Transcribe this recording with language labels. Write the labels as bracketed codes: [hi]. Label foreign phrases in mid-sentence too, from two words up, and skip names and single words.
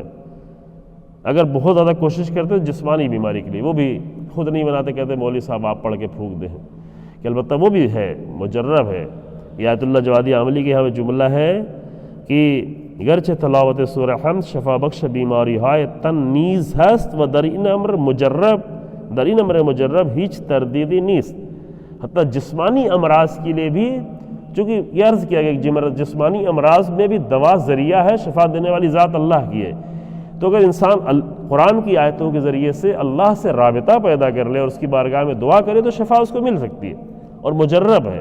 [ur] اگر بہت زیادہ کوشش کرتے جسمانی بیماری کے لیے، وہ بھی خود نہیں بناتے، کہتے مولوی صاحب آپ پڑھ کے پھونک دیں، کہ البتہ وہ بھی ہے، مجرب ہے. یہ آیت اللہ جوادی عاملی کے یہاں جملہ ہے کہ [fa] گرچہ تلاوت سورہ حمد شفا بخش بیماری ہائے تن نیز ہست و در این امر مجرب ہیچ تردیدی نیست. [ur] حتیٰ جسمانی امراض کے لیے بھی، چونکہ یہ عرض کیا گیا کہ جسمانی امراض میں بھی دوا ذریعہ ہے، شفا دینے والی ذات اللہ کی ہے. تو اگر انسان قرآن کی آیتوں کے ذریعے سے اللہ سے رابطہ پیدا کر لے اور اس کی بارگاہ میں دعا کرے تو شفا اس کو مل سکتی ہے اور مجرب ہے.